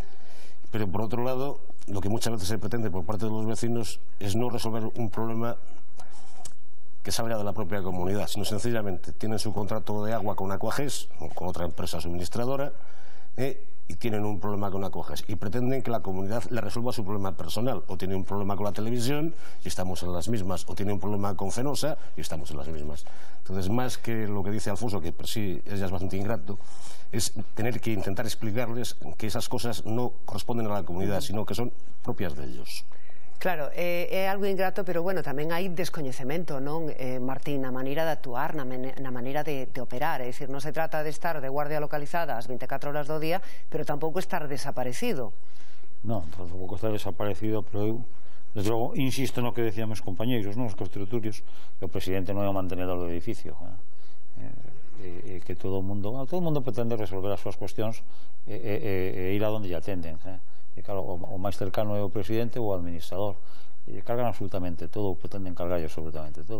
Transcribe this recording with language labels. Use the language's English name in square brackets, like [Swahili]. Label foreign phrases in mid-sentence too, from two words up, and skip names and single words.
[Spanish] Pero por otro lado, lo que muchas veces se pretende por parte de los vecinos es no resolver un problema que salga de la propia comunidad, sino sencillamente tienen su contrato de agua con Aquagés o con otra empresa suministradora y tienen un problema con Aquagés y pretenden que la comunidad le resuelva su problema personal, o tiene un problema con la televisión y estamos en las mismas, o tiene un problema con Fenosa y estamos en las mismas. Entonces, más que lo que dice Alfonso, que por sí ella es bastante ingrato, es tener que intentar explicarles que esas cosas no corresponden a la comunidad, sino que son propias de ellos. Claro, [Galician] é algo ingrato, pero bueno, tamén hai descoñecemento, non, Martín, na maneira de actuar, na maneira de operar. É dicir, non se trata de estar de guardia localizada as 24 horas do día, pero tampouco estar desaparecido. Non, tampouco estar desaparecido, pero eu, desde logo, insisto no que decían meus compañeiros, os constitutorios, que o presidente non é o mantenedor do edificio, que todo o mundo pretende resolver as súas cuestións e ir a donde lle atenden, e claro, o máis cercano é o presidente ou o administrador, e cargan absolutamente todo, pretenden cargar absolutamente todo.